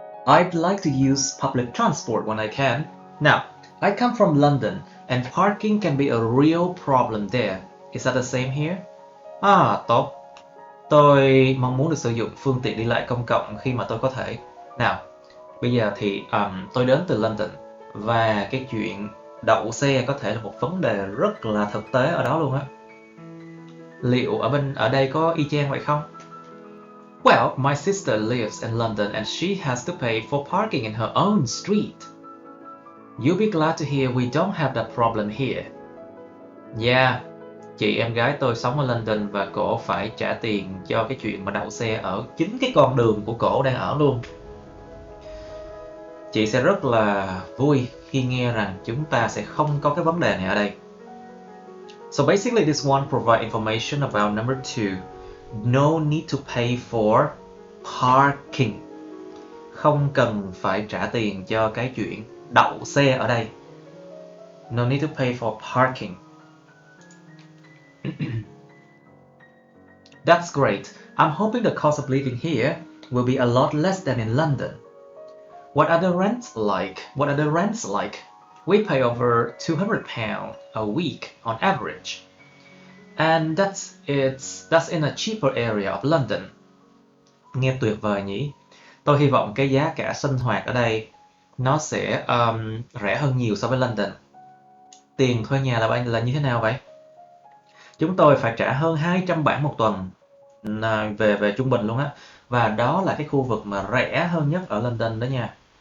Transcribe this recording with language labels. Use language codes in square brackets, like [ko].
[en] I'd like to use public transport when I can. Now, I come from London, and parking can be a real problem there. Is that the same here? [vi] Tốt. Tôi mong muốn được sử dụng phương tiện đi lại công cộng khi mà tôi có thể. Nào, bây giờ thì tôi đến từ London và cái chuyện đậu xe có thể là một vấn đề rất là thực tế ở đó luôn á. Liệu ở đây có y chang vậy không? [en] Well, my sister lives in London and she has to pay for parking in her own street. You'll be glad to hear we don't have that problem here. [vi] Yeah, chị em gái tôi sống ở London và cổ phải trả tiền cho cái chuyện mà đậu xe ở chính cái con đường của cổ đang ở luôn. Chị sẽ rất là vui khi nghe rằng chúng ta sẽ không có cái vấn đề này ở đây. [en] So basically this one provides information about number 2. No need to pay for parking. [vi] Không cần phải trả tiền cho cái chuyện đậu xe ở đây. [en] No need to pay for parking. That's great. I'm hoping the cost of living here will be a lot less than in London. What are the rents like? We pay over £200 a week on average. And that's in a cheaper area of London. [vi] Nghe tuyệt vời nhỉ? Tôi hy vọng cái giá cả sinh hoạt ở đây nó sẽ rẻ hơn nhiều so với London. Tiền thuê nhà là như thế nào vậy? Chúng tôi phải trả hơn 200 bảng một tuần về trung bình luôn á. Và đó là cái khu vực mà rẻ hơn nhất ở London đó nha.